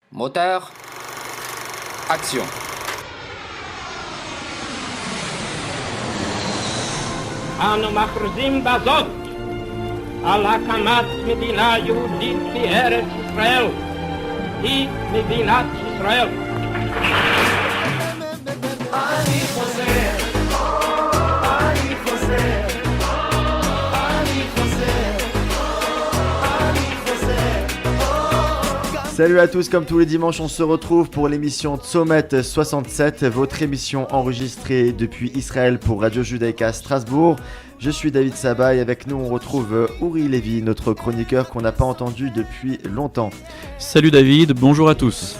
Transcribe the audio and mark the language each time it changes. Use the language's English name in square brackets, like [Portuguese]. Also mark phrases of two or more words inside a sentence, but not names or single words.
[French] Moteur. Action. [Hebrew] אנו מכריזים בזאת על הקמת מדינה יהודית בארץ ישראל. היא מדינת ישראל. אני חוזר, אני חוזר, אני חוזר, אני חוזר. [French] Salut à tous, comme tous les dimanches, on se retrouve pour l'émission Tzomet 67, votre émission enregistrée depuis Israël pour Radio Judaïka Strasbourg. Je suis David Saba et avec nous on retrouve Uri Lévy, notre chroniqueur qu'on n'a pas entendu depuis longtemps. Salut David, bonjour à tous.